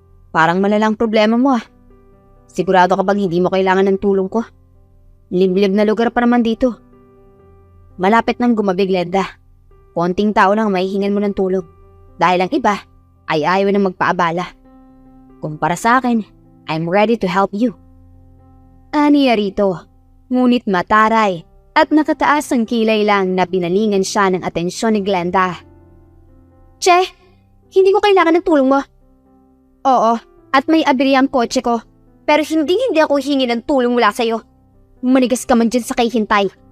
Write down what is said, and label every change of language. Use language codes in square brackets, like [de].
[tl] Parang malalang problema mo ah. Sigurado ka bang hindi mo kailangan ng tulong ko? Liblib na lugar pa naman dito. Malapit nang gumabi, Glenda. Konting tao lang mahihingan mo ng tulong. Dahil ang iba ay ayaw na magpaabala. Kumpara sa akin, [en] I'm ready to help you. [tl] Aniya rito, ngunit mataray at nakataas ang kilay lang na binalingan siya ng atensyon ni Glenda. Che, hindi ko kailangan ng tulong mo. Oo, at may aberya ang kotse ko. Pero hindi ako hingi ng tulong mula sa'yo. Manigas ka man dyan sa kahihintay.